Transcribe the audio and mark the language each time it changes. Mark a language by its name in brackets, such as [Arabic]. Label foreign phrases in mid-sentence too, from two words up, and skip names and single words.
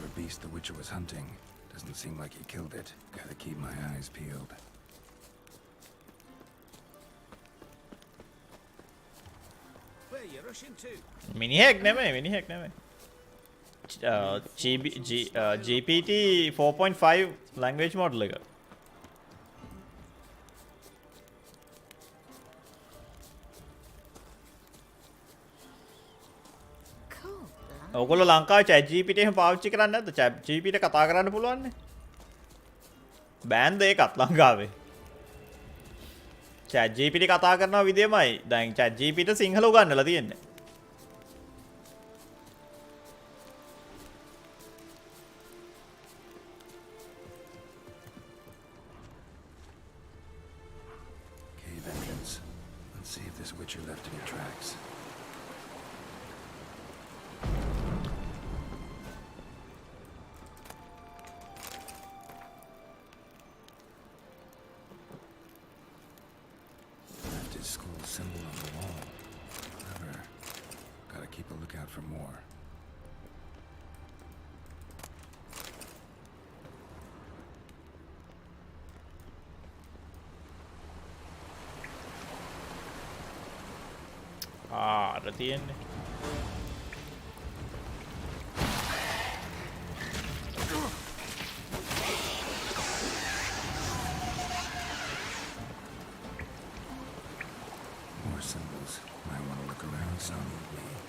[English] beast the Witcher was hunting. Doesn't seem like he killed it. Gotta keep my eyes peeled. Where you rushing to? [Sinhala] මිනිහෙක් නෙමෙයි. GPT 4.5 [English] language model [Sinhala] එක. ඔයගොල්ලෝ ලංකාවේ chat GPT එහෙම පාවිච්චි කරන්නේ නැද්ද? chat GPT කතා කරන්න පුළුවන් නේ. බෑන්ද ඒකත් ලංකාවේ. chat GPT කතා කරන විදියමයි. දැන් chat GPT සිංහල උගන්වලා තියෙන්නේ. [English] Cave entrance. Let's see if this Witcher left any tracks. Left his school symbol on the wall. Clever. Gotta keep a lookout for more. [Sinhala] අර තියෙන්නේ. [English] More symbols. Might want to look around some with me.